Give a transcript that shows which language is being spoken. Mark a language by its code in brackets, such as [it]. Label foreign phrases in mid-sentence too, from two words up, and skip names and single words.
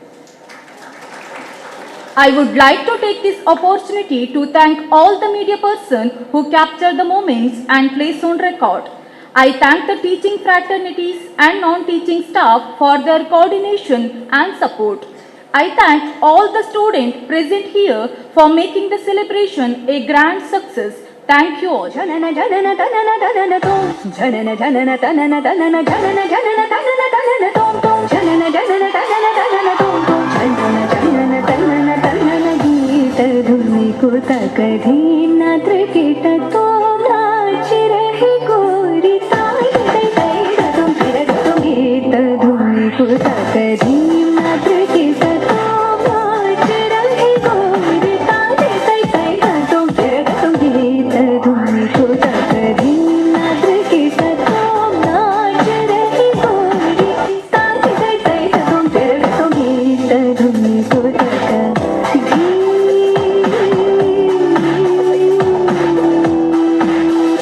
[en] I would like to take this opportunity to thank all the media persons who captured the moments and placed on record. I thank the teaching fraternities and non-teaching staff for their coordination and support. I thank all the students present here for making the celebration a grand success. Thank you all. Janana janana tanana tanana tom. Janana janana tanana tanana janana janana tanana tanana tom tom. Janana janana tanana tanana tom tom. Janana janana tanana tanana geet dhumi ko takadhi na trikita tom [hi] नाच रही गोरी tai tai tai tom phir tom geet dhumi ko takadhi na trikita tom नाच रही गोरी tai tai tai tom phir tom geet dhumi ko takadhi na trikita tom नाच रही गोरी tai tai tai tom phir tom geet dhumi ko takadhi